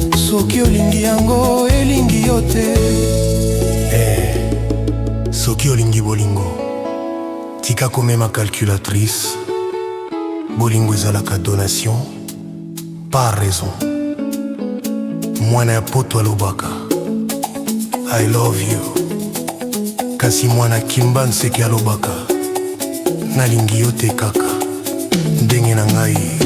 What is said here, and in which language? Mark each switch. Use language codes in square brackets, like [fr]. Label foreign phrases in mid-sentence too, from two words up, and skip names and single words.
[ln] Soki olingi yango, elingi yo te. Eh, soki olingi bolingo, tika komema calculatrice. Bolingo ezalaka [fr] donation, pas raison. [ln] Mwana ya poto alobaka, [en] "I love you." [ln] Kasi mwana kimba nseki alobaka, "Nalingi yo te kaka, ndenge na ngai."